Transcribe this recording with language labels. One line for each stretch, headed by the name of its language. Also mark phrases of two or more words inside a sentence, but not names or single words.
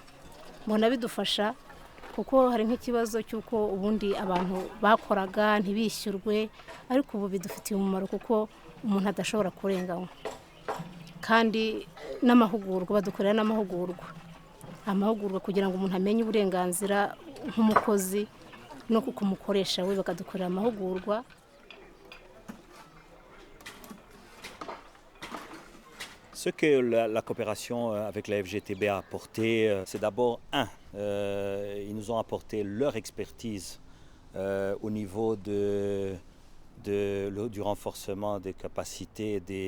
Kinyarwanda: Mbona bidufasha kuko hari nk'ikibazo cy'uko ubundi abantu bakoraga ntibishyurwe, ariko ubu bidufitiye umumaro kuko umuntu adashobora kurenganywa. Kandi n'amahugurwa badukorera amahugurwa kugira ngo umuntu amenye uburenganzira nk'umukozi no kumukoresha we bakadukorera amahugurwa.
French: Ce que la coopération avec la FGTB a apporté, c'est d'abord, ils nous ont apporté leur expertise au niveau du renforcement des capacités